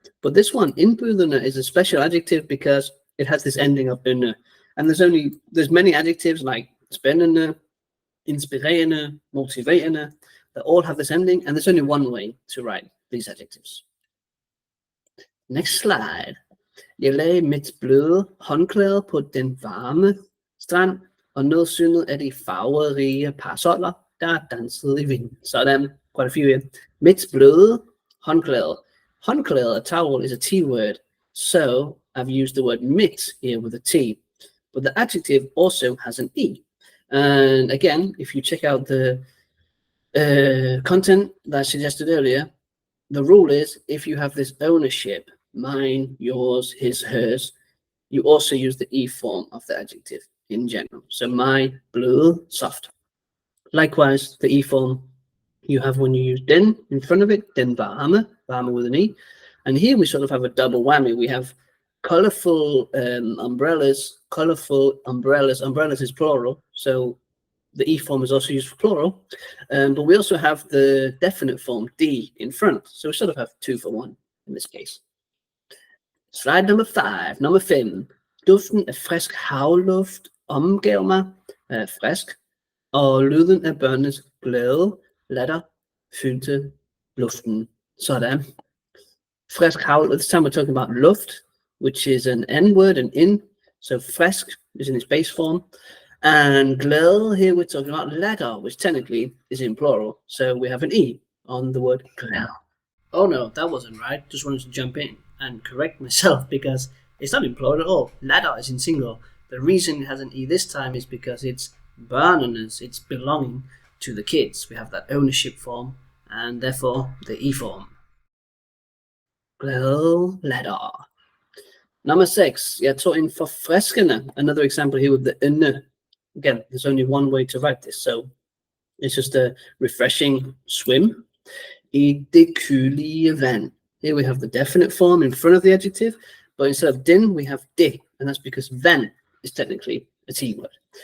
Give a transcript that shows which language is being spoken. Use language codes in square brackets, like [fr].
[en] But this one, indbydende, is a special adjective because it has this ending of ene. And there's many adjectives like spændende, inspirerende, motiverende, that all have this ending, and there's only one way to write these adjectives. Next slide. [da] Jeg lagde mit bløde håndklæde på den varme strand, og nød synet af de farverige parasoller, der dansede i vinden. [en] Sådan, quite a few here. [da] Mit bløde håndklæde. [en] Håndklæde, a towel, is a T word, so I've used the word mit here with a T, but the adjective also has an E. And again, if you check out the content that I suggested earlier, the rule is if you have this ownership, mine, yours, his, hers, you also use the E form of the adjective in general. So my, bløde, soft. Likewise, the E form you have when you use den in front of it, den varme, varme with an E. And here we sort of have a double whammy. We have colorful umbrellas. Umbrellas is plural, so the E form is also used for plural, but we also have the definite form D in front, so we sort of have 2 for 1 in this case. Slide number 5, [da] nummer 5. Duften af frisk havluft omgav mig frisk, og lyden af børnenes glade latter fyldte luften. Sådan. [en] Frisk havluft, this time we're talking about luft, which is an N word, an in. So frisk is in its base form. And glade, here we're talking about latter, which technically is in plural. So we have an E on the word glade. Oh no, that wasn't right. Just wanted to jump in and correct myself because it's not in plural at all. Latter is in singular. The reason it has an E this time is because it's børnenes, it's belonging to the kids. We have that ownership form and therefore the E form. [da] Glade latter. [en] Number 6, [da] jeg tog en forfriskende. [en] Another example here with the ende. Again, there's only one way to write this, so it's just a refreshing swim. [da] I det kølige vand. [en] Here we have the definite form in front of the adjective, but instead of den, we have det, and that's because vand is technically a T word.